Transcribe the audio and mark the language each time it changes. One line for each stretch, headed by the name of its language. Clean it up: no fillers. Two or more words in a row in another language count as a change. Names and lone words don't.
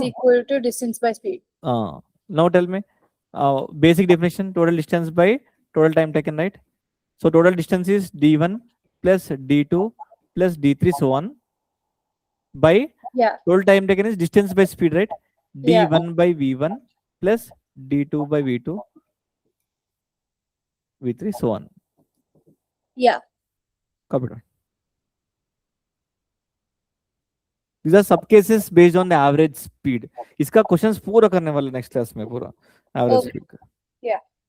English: equal to distance by speed. Now tell me basic definition total distance by total time taken, right? So total distance is d1 plus d2 plus d3 so on by Yeah. total time taken is distance by speed, right? Yeah. d1 by v1 plus d2 by v2 v3 so on. Yeah. Copy down. These are sub cases based on the average speed.
Hindi: इसका क्वेश्चंस पूरा करने वाले
English: next class
Hindi: में पूरा एवरेज
English: Okay.
Hindi: स्पीड का.
English: Yeah.